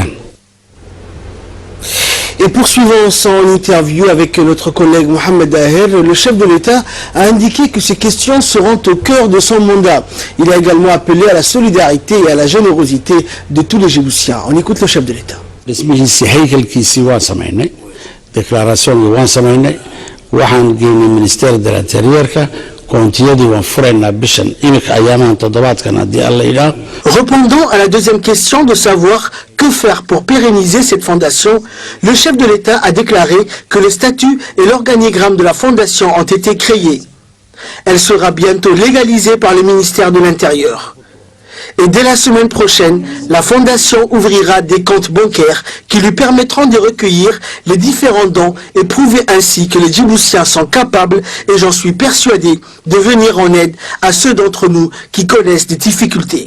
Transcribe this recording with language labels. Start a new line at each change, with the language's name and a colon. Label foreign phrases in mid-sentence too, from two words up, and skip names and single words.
French: Et poursuivant son interview avec notre collègue Mohamed Daher, le chef de l'État a indiqué que ces questions seront au cœur de son mandat. Il a également appelé à la solidarité et à la générosité de tous les Djiboutiens. On écoute le chef de l'État.
Somali: waxaan geynay
French: ministère de l'intérieur
Somali: koontiyadii waan fureynaa bishan imika ayaamaan toddobaadkan haddii alla yidhaah.
French: Répondant à la deuxième question de savoir que faire pour pérenniser cette fondation, le chef de l'État a déclaré que le statut et l'organigramme de la fondation ont été créés. Elle sera bientôt légalisée par le ministère de l'Intérieur. Et dès la semaine prochaine, la Fondation ouvrira des comptes bancaires qui lui permettront de recueillir les différents dons et prouver ainsi que les Djiboutiens sont capables, et j'en suis persuadé, de venir en aide à ceux d'entre nous qui connaissent des difficultés.